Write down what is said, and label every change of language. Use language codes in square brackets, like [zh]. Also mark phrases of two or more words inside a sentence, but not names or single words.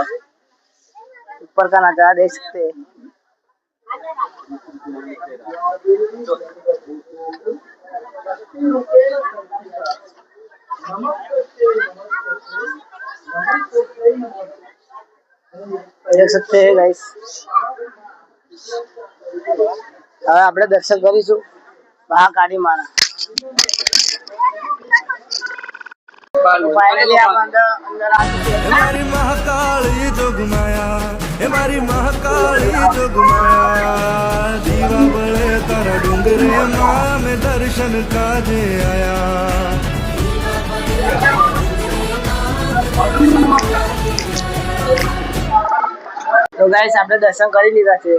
[hi] ऊपर का नजारा देख सकते हैं. देख सकते हैं गाइस. [gu] હવે આપણે દર્શન કરીશું મહાકાળી માના. ફાઇનલી આપણે અંદર હમારી મહાકાલી જોગમાયા, હમારી મહાકાલી જોગમાયા, દીવા બડે તારા ડૂંગરે માઁ મેં દર્શન કાજે આયા. તો ગાઈસ આપણે દર્શન કરી લીધા છે.